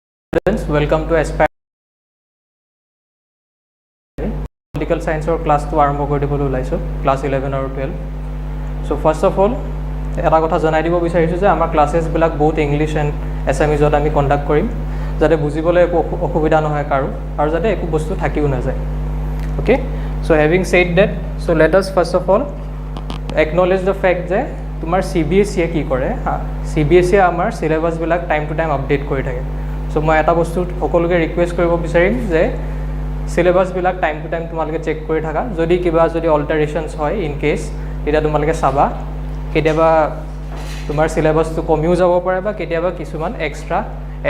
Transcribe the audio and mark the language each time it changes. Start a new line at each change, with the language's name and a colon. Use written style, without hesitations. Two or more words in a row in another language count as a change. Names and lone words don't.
English: Students, welcome to Aspire Political Science or class 2
Assamese: আৰম্ভ কৰি দিবলৈ ওলাইছো class 11 আৰু 12
English: so first of all
Assamese: এটা কথা জনাই দিব বিচাৰিছো যে আমাৰ ক্লাसेस বিলাক বহুত
English: English and
Assamese: এছএমইজত আমি কন্ডাক্ট কৰিম যাতে বুজিবলৈ একো অসুবিধা নহয় কাৰো আৰু যাতে একো বস্তু থাকিও না যায় okay
English: so having said that so let us first of all acknowledge the fact
Assamese: যে তোমাৰ CBSE কি কৰে CBSE আমাৰ সিলেবাস বিলাক
English: time to time update
Assamese: কৰি থাকে so মই এটা বস্তু সকলোকে ৰিকুৱেষ্ট কৰিব বিচাৰিম যে সিলেবাস বিলাক
English: time to time
Assamese: তোমালকে চেক কৰি থাকা যদি কিবা যদি অল্টাৰেশনস হয়
English: in case
Assamese: এটা তোমালকে চাবা কেতিয়াবা তোমাৰ সিলেবাসটো কমিও যাব পাৰে বা কেতিয়াবা কিছুমান
English: extra add